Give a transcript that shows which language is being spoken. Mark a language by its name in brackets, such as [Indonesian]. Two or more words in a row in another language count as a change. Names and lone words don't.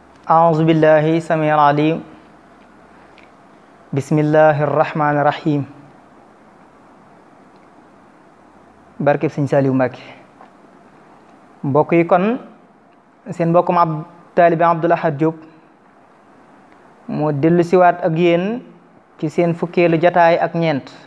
[Arabic] أعوذ بالله السميع العليم بسم الله الرحمن الرحيم [Wolof] barkeb Sëñ Saaliw Mbàkke mbokk yi kon seen mbokkum taalibe Abdul Ahad Diop moo dellu siwaat ak yéen ci seen fukkeelu jataay ak ñeent